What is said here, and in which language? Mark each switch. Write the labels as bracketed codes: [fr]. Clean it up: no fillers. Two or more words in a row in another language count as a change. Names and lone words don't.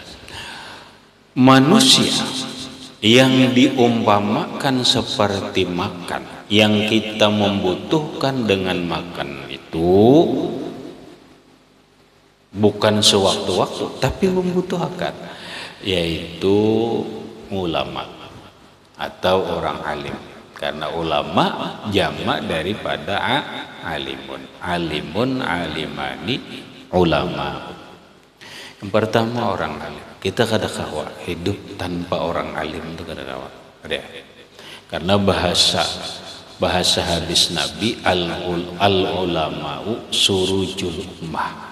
[id] Manusia yang diumpamakan seperti makan, yang kita membutuhkan dengan makan itu bukan sewaktu-waktu, tapi membutuhkan, yaitu ulama atau orang alim. Karena ulama jamak daripada alimun. Alimun, alimani, ulama. Yang pertama orang alim. Kita kadakawa hidup tanpa orang alim itu kadakawa. Ada. Karena bahasa hadis Nabi, [ar] العلماء سرج الأمة.